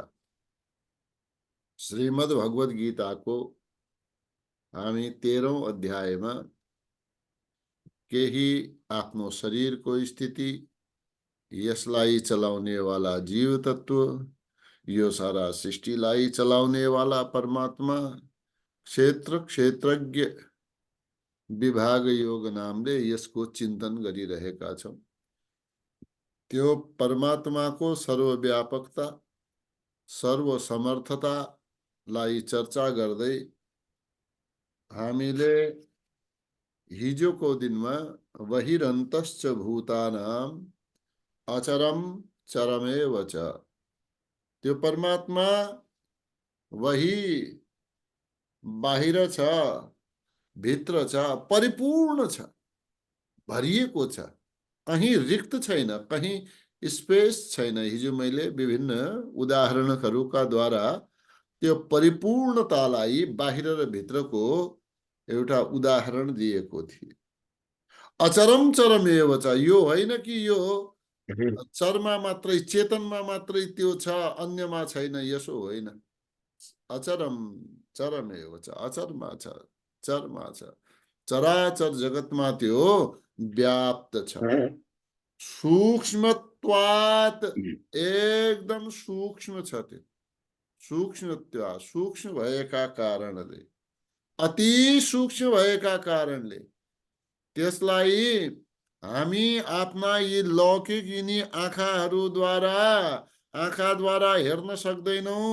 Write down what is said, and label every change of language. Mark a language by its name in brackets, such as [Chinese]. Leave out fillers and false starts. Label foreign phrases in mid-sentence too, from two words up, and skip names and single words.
[Nepali] श्रीमद् भगवत गीताको हामी 13औं अध्यायमा केही आफ्नो शरीरको स्थिति, यसलाई चलाउने वाला जीव तत्व, यो सारा सृष्टिलाई चलाउने वाला परमात्मा, क्षेत्र क्षेत्रज्ञ विभाग योग नामले यसको चिन्तन गरिरहेका छौं। त्यो परमात्माको सर्वव्यापकता, सर्वसमर्थतालाई चर्चा गर्दै हामीले हिजोको दिनमा [Sanskrit] बहिरन्तश्च भूतानाम अचरम चरमेव च, [Nepali] त्यो परमात्मा वही बाहिर छ, भित्र छ, परिपूर्ण छ, भरिएको छ, कहीं रिक्त छैन, कहीं स्पेस छैन। हिजो मैले विभिन्न उदाहरणहरूका द्वारा त्यो परिपूर्णतालाई बाहिर र भित्रको एउटा उदाहरण दिएको थिए। [Sanskrit] अचरम चरमेव च, [Nepali] यो होइन कि यो चरमा मात्रै, चेतनमा मात्रै त्यो छ, अन्यमा छैन, यसो होइन। [Sanskrit] अचरम चरमेव च, [Nepali] अचरमा छ, चरमा छ, चराचर जगतमा त्यो व्याप्त छ। सूक्ष्मत्वात्, एकदम सूक्ष्म छ त्यो। सूक्ष्मत्वात्, सूक्ष्म भएका कारणले, अति सूक्ष्म भएका कारणले त्यसलाई हामी आफ्ना यी लौकिक यिनी आँखाद्वारा हेर्न सक्दैनौं।